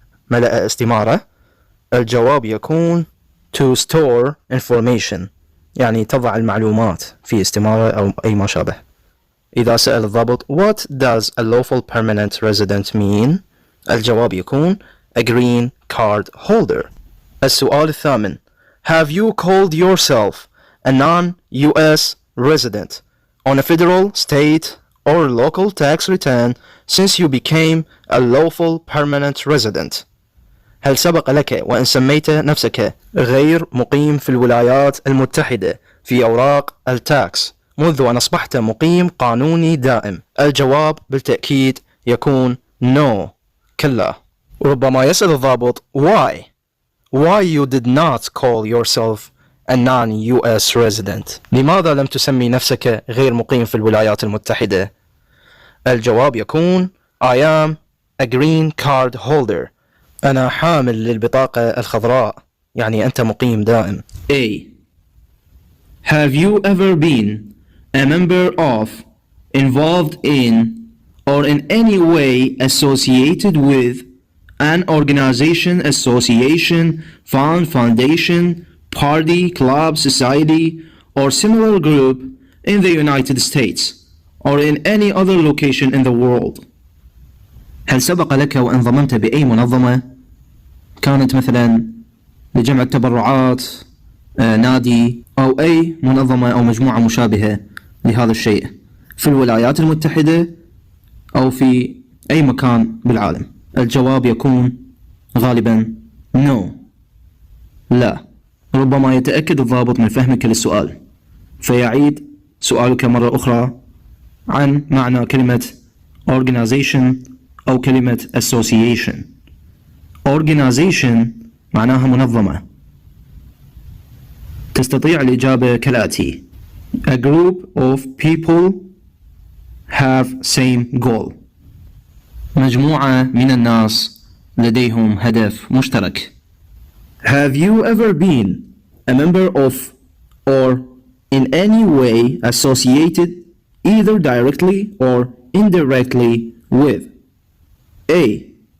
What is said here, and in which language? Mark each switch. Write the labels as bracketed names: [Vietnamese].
[Arabic] ملأ استمارة؟ الجواب يكون [English] to store information، [Arabic] يعني تضع المعلومات في استمارة أو أي ما شابه. إذا سأل الضابط [English] What does a lawful permanent resident mean؟ [Arabic] الجواب يكون [English] a green card holder. [Arabic] السؤال الثامن [English] Have you called yourself a non-US resident on a federal, state or local tax return since you became a lawful permanent resident؟ [Arabic] هل سبق لك وأن سميت نفسك غير مقيم في الولايات المتحدة في أوراق التاكس منذ أن أصبحت مقيم قانوني دائم؟ الجواب بالتأكيد يكون [English] no، [Arabic] كلا. ربما يسأل الضابط [English] why you did not call yourself a non-US resident؟ [Arabic] لماذا لم تسمي نفسك غير مقيم في الولايات المتحدة؟ الجواب يكون [English] I am a green card holder. [Arabic] أنا حامل للبطاقة الخضراء، يعني أنت مقيم دائم. [English] A. Have you ever been a member of, involved in, or in any way associated with an organization, association, fund, foundation, party, club, society, or similar group in the United States or in any other location in the world؟ [Arabic] هل سبق لك وانضممت بأي منظمة كانت مثلا لجمع التبرعات، نادي أو أي منظمة أو مجموعة مشابهة لهذا الشيء في الولايات المتحدة أو في أي مكان بالعالم؟ الجواب يكون غالبا [English] no، [Arabic] لا. ربما يتأكد الضابط من فهمك للسؤال فيعيد سؤالك مرة أخرى عن معنى كلمة organization أو كلمة association. organization معناها منظمة. تستطيع الإجابة كالآتي: [English] a group of people have same goal. [Arabic] مجموعة من الناس لديهم هدف مشترك. [English] Have you ever been a member of or in any way associated either directly or indirectly with A.